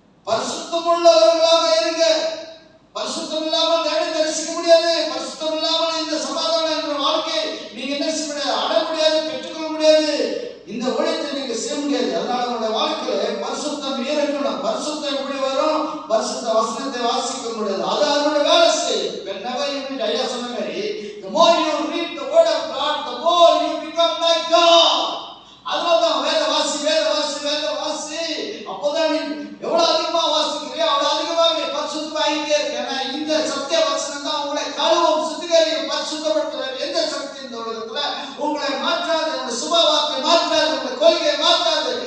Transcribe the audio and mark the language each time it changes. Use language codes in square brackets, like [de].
[ta] பரிசுத்தம் உள்ளவர்களாக இருங்க. பரிசுத்தம் இல்லாமல் தேவனை தரிசிக்க முடியாது. பரிசுத்தம் இல்லாமல் இந்த சமாதானம் என்ற வாழ்க்கை நீங்க என்ன செய்ய முடியாது, அடைய முடியாது, பெற்றுக்கொள்ள முடியாது. இந்த ஊழியத்தை நீங்க செய்ய முடியாது. அதனால உங்களுடைய வாழ்க்கையில பரிசுத்தம் இருக்கணும். பரிசுத்தம் எப்படி வரும்? பரிசுத்த வசனத்தை வாசிக்க முடியாது. அது அதனுடைய வேலை செய்யும். [en] whenever you read, [ta] ஐயா சொன்ன மாதிரி, [en] the more you read the word of God, the more you become like God. [ta] அதனால்தான் வேதவாசி வேதவாசி வேதவாசி. அப்போதான் நீ எவ்வளவு அதிகமா வாசிக்கிறியோ அவ்வளவு அதிகமா நீ பரிசுத்தமாயிட்டே இருக்க. ஏன்னா இந்த சத்திய வசனம் தான் உங்களை கழுவும், சுத்திகரிக்கும், பரிசுத்தப்படுத்துற எந்த சக்தி இந்த உலகத்துல உங்களை மாற்றாது, உங்களுடைய சுபாவத்தை மாற்றாது, உங்களுடைய கொள்கையை மாற்றாது.